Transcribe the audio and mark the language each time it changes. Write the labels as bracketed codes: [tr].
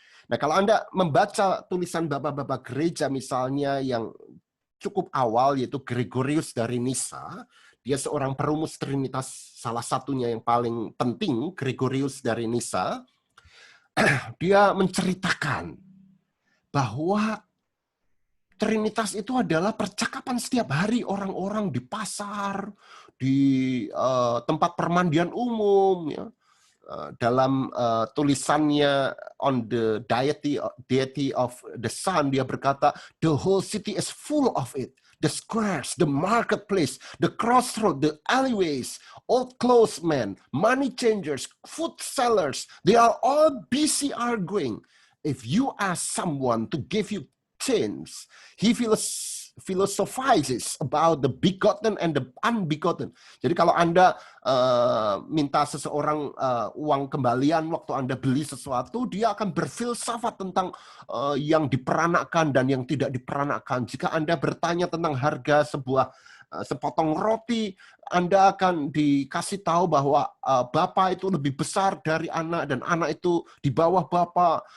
[id] Nah, kalau Anda membaca tulisan bapak-bapak gereja misalnya yang cukup awal, yaitu Gregorius dari Nisa, dia seorang perumus Trinitas, salah satunya yang paling penting, Gregorius dari Nisa, dia menceritakan bahwa Trinitas itu adalah percakapan setiap hari orang-orang di pasar, di tempat permandian umum, ya. Dalam tulisannya [en] on the deity of the sun, [id] dia berkata, [en] the whole city is full of it. The squares, the marketplace, the crossroad, the alleyways, old clothes men, money changers, food sellers, they are all busy arguing. If you ask someone to give you change, he philosophizes about the begotten and the unbegotten. [id] Jadi kalau Anda minta seseorang uang kembalian waktu Anda beli sesuatu, dia akan berfilsafat tentang yang diperanakkan dan yang tidak diperanakkan. Jika Anda bertanya tentang harga sepotong roti, Anda akan dikasih tahu bahwa Bapak itu lebih besar dari anak dan anak itu di bawah Bapak.